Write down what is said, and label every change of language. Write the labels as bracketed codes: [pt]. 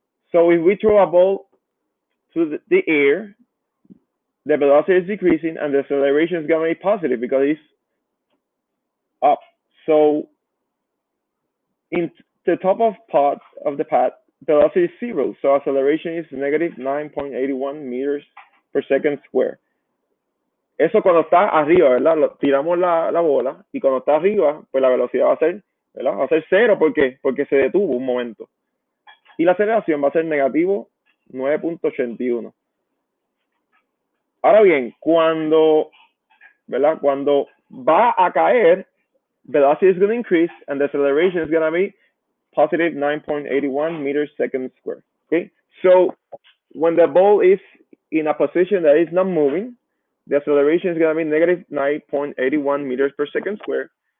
[en] So if we throw a ball to the air, the velocity is decreasing and the acceleration is going to be positive because it's up. So in the top of part of the path, velocity is zero, so acceleration is negative 9.81 meters per second square. [es] Eso cuando está arriba, ¿verdad? Tiramos la bola y cuando está arriba, pues la velocidad va a ser, ¿verdad? Va a ser cero, ¿por qué? Porque se detuvo un momento. Y la aceleración va a ser negativo 9.81. Ahora bien, ¿verdad? Cuando va a caer, [en] velocity is going to increase and the acceleration is going to be positive 9.81 meters second square. Okay? So when the ball is in a position that is not moving, the acceleration is going to be negative 9.81 meters per second square.